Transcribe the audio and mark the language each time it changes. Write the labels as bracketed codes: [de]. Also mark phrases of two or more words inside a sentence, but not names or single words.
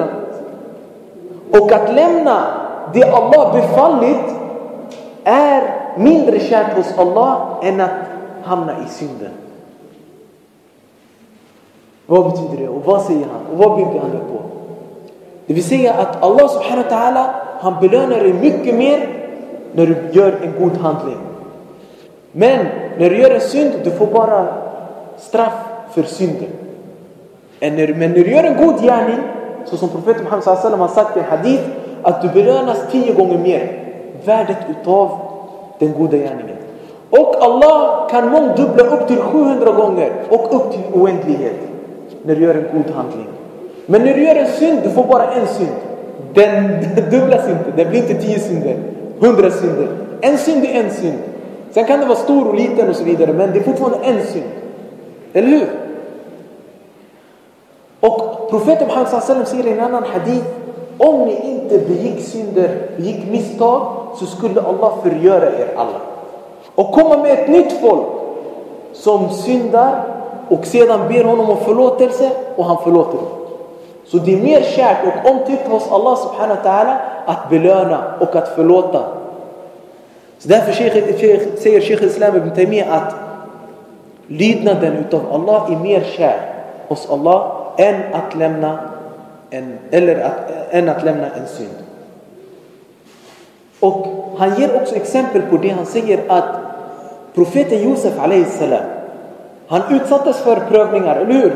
[sv] Och att lämna det Allah befallit är mindre kärt hos Allah än att hamna i synden. Vad betyder det? Och vad säger han? Och vad bygger han det på? Det vill säga att Allah [ar] سبحانه وتعالى, [sv] han belönar dig mycket mer när du gör en god handling. Men när du gör en synd, du får bara straff för synden. Men när du gör en god gärning, så som profeten Muhammed [ar] صلى الله عليه وسلم [sv] har sagt i en hadith, att du belönas 10 gånger mer värdet utav den goda gärningen. Och Allah kan mångdubbla upp till 700 gånger och upp till oändlighet när du gör en god handling. Men när du gör en synd, du får bara en synd. Den dubblas inte, det blir inte 10 synder, 100 synder. En synd är en synd. Sen kan det vara stor och liten och så vidare, men det är fortfarande en synd. Eller hur? Och profeten Muhammed [ar] صلى الله عليه وسلم [sv] säger i en annan hadith: om ni inte begick misstag, så skulle Allah förgöra er alla och komma med ett nytt folk som syndar och sedan ber honom om förlåtelse och han förlåter dem. Så det är mer kärt och omtyckt hos Allah [ar] سبحانه وتعالى [sv] att belöna och att förlåta. Så därför säger Sheikh al-Islam ibn Taymiyyah att lydnaden utav Allah är mer kär hos Allah än att lämna en synd. Och han ger också exempel på det. Han säger att profeten Josef alayhissalam, han utsattes för prövningar, eller hur?